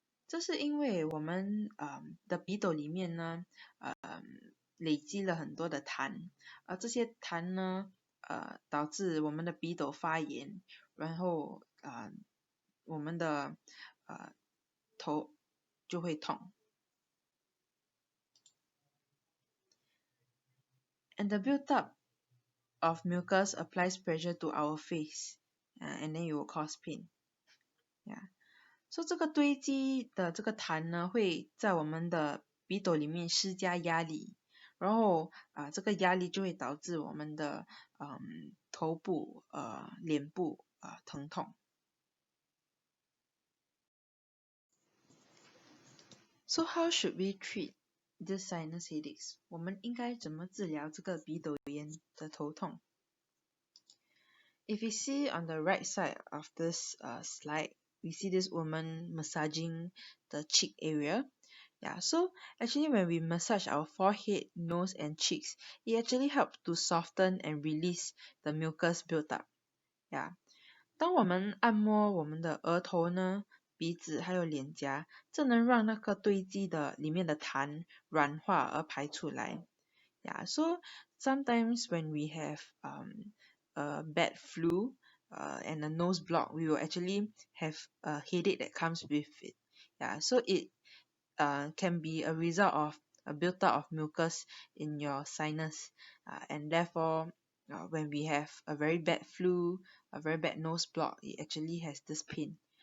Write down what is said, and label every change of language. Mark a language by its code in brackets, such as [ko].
[zh] 这是因为我们的鼻窦里面呢累积了很多的痰，而这些痰呢导致我们的鼻窦发炎，然后我们的头就会痛。 [en] And the build-up of mucus applies pressure to our face, and then it will cause pain. Yeah. [zh] So 这个堆积的这个痰呢，会在我们的鼻窦里面施加压力，然后这个压力就会导致我们的头部脸部疼痛。 [en] So how should we treat this sinus headaches? [zh] 我们应该怎么治疗这个鼻窦炎的头痛？ [en] If you see on the right side of this slide, we see this woman massaging the cheek area. Yeah, so actually when we massage our forehead, nose and cheeks, it actually helps to soften and release the mucus built up. Yeah. [zh] 当我们按摩我们的额头呢、鼻子还有脸颊，这能让那个堆积的里面的痰软化而排出来。 [en] Yeah, so sometimes when we have a bad flu and a nose block, we will actually have a headache that comes with it. Yeah, so it can be a result of a build-up of mucus in your sinus, and therefore, when we have a very bad flu, a very bad nose block, it actually has this pain.